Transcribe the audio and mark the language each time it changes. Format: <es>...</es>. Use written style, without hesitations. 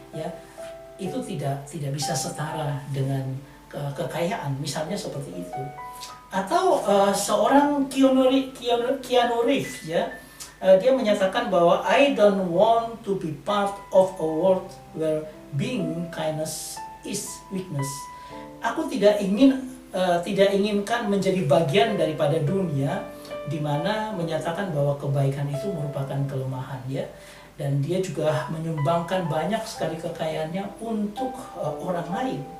<id>Ya, itu tidak bisa setara dengan kekayaan, misalnya seperti itu. Atau seorang Keanu Reeves ya, dia menyatakan bahwa</id> <en>I don't want to be part of a world where being kindness is weakness.</en> <id>Aku tidak inginkan menjadi bagian daripada dunia di mana menyatakan bahwa kebaikan itu merupakan kelemahan ya. Dan dia juga menyumbangkan banyak sekali kekayaannya untuk orang lain.</id>